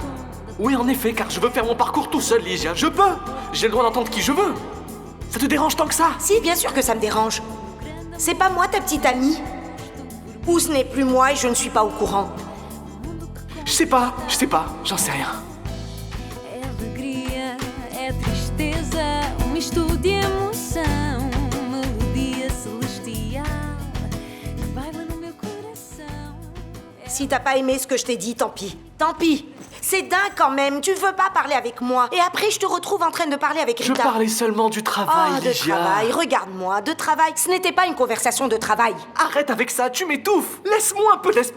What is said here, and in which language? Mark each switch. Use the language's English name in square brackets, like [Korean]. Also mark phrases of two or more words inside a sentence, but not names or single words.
[French] Oui, en effet, car je veux faire mon parcours tout seul, Ligia. Je peux! J'ai le droit d'entendre qui je veux. Ça te dérange tant que ça? Si, bien sûr que ça me dérange. C'est pas moi, ta petite amie. Ou ce n'est plus moi et je ne suis pas au courant. Je sais pas, j'en sais rien. [Portuguese] É alegria, é tristeza, misto de emoção, melodia celestial que baila no meu coração. [French] Si t'as pas aimé ce que je t'ai dit, tant pis. Tant pis. C'est dingue quand même, tu veux pas parler avec moi. Et après, je te retrouve en train de parler avec Je Rita. parlais seulement du travail, Oh, de Ligia. travail, regarde-moi, de travail. Ce n'était pas une conversation de travail. Arrête avec ça, tu m'étouffes. Laisse-moi un peu d'espace,